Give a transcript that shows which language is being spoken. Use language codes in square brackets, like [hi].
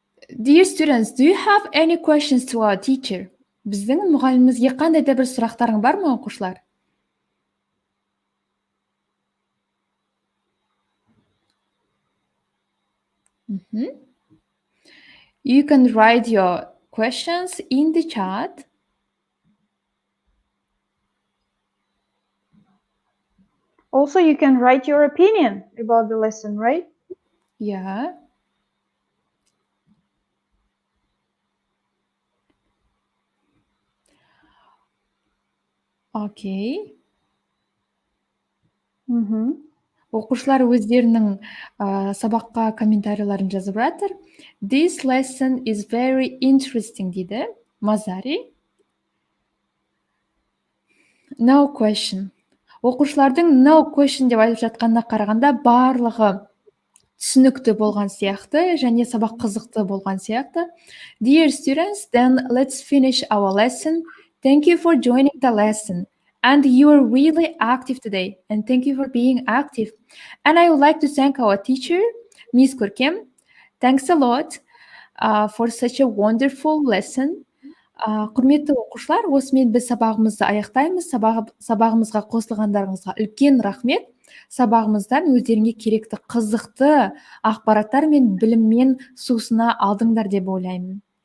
[en] Dear students, do you have any questions to our teacher? [kk] Біздің мұғалімімізге қандай да бір сұрақтарың бар ма, оқушылар? [en] You can write your questions in the chat. Also, you can write your opinion about the lesson, right? Yeah. Okay. [kk] Оқушылар өздерінің сабаққа комментарийларын жазып жатыр. [en] This lesson is very interesting [kk] дейді [en] Мазари. No question. [kk] Оқушылардың [en] no question [kk] деп айтып жатқанына қарағанда барлығы түсінікті болған сияқты және сабақ қызықты болған сияқты. [en] Dear students, then let's finish our lesson. Thank you for joining the lesson. And you are really active today. And thank you for being active. And I would like to thank our teacher, Miss Korkem. Thanks a lot for such a wonderful lesson. [kk] Құрметті оқушылар, осымен біз сабағымызды аяқтаймыз. Сабағымызға қосылғандарыңызға үлкен рахмет. Сабағымыздан өздеріңе керекті қызықты ақпараттар мен біліммен сусына алдыңдар деп ойлаймын.